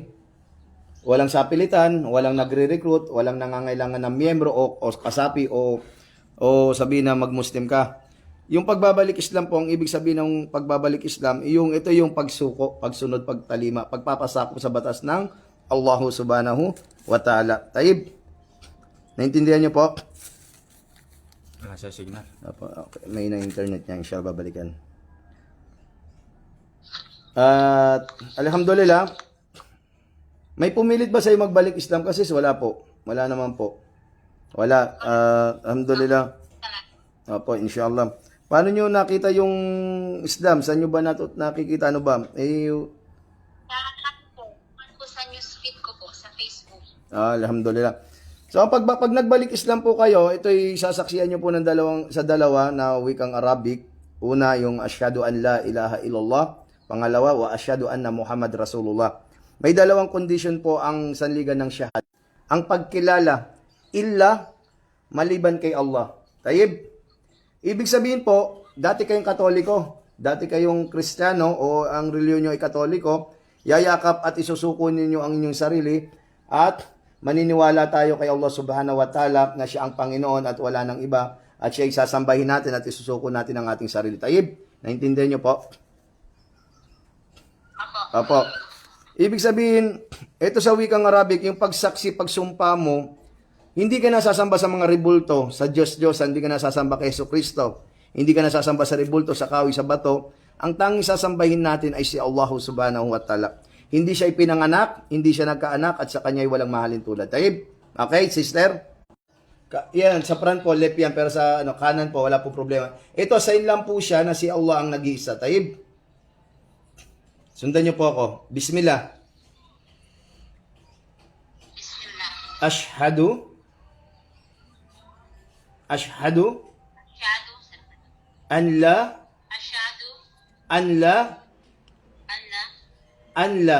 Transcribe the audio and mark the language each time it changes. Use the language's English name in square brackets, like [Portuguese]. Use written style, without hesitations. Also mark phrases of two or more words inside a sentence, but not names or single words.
[Filipino] Walang sapilitan, walang nagre-recruit, walang nangangailangan ng miyembro o kasapi o sabihin na mag-Muslim ka. Yung pagbabalik Islam po, ang ibig sabihin ng pagbabalik Islam, ito yung pagsuko, pagsunod, pagtalima, pagpapasako sa batas ng Allah [Arabic] سبحانه وتعالى. [Filipino] Taib, naintindihan niyo po? Wala siya signal. Okay. May na internet niya, siya babalikan. At alhamdulillah, may pumilit ba sa'yo magbalik Islam? Kasi wala po. Wala naman po. Wala. Alhamdulillah. Opo, inshallah. Paano nyo nakita yung Islam? Saan nyo ba nakikita? Ano ba? Ano po sa newsfeed ko po sa Facebook. Alhamdulillah. So pag nagbalik Islam po kayo, ito'y sasaksiyan nyo po ng dalawa na wikang Arabic. Una, yung [Arabic] أشهد أن لا إله إلا الله. [Filipino] Pangalawa, [Arabic] وأشهد أن محمدا رسول الله. [Filipino] May dalawang condition po ang sanligan ng syahad. Ang pagkilala, illa, maliban kay Allah. Tayyib. Ibig sabihin po, dati kayong Katoliko, dati kayong Kristiyano o ang reliyon nyo ay Katoliko, yayakap at isusuko ninyo ang inyong sarili at maniniwala tayo kay Allah [Arabic] سبحانه وتعالى [Filipino] na siya ang Panginoon at wala nang iba at siya ay sasambahin natin at isusuko natin ang ating sarili. Tayyib, naintindihan nyo po? Apo. Ibig sabihin, ito sa wikang Arabic, yung pagsaksi, pagsumpa mo, hindi ka nasasamba sa mga rebulto, sa Diyos, hindi ka nasasamba kay Jesucristo, hindi ka nasasamba sa rebulto, sa kahoy, sa bato. Ang tanging sasambahin natin ay si Allah [Arabic] سبحانه وتعالى. [Filipino] Hindi siya ipinanganak, hindi siya nagkaanak, at sa kanya ay walang mahalin tulad. Taib? [English] Okay, sister? [Filipino] Yan, sa front po, left yan, pero sa kanan po, wala po problema. Ito, sign lang po siya na si Allah ang nag-iisa. Taib? Sundan niyo po ako. Bismillah. Bismillah. [Arabic] Ashhadu. Asyadu. أن لا. Asyadu. أن لا. Allah. أن لا.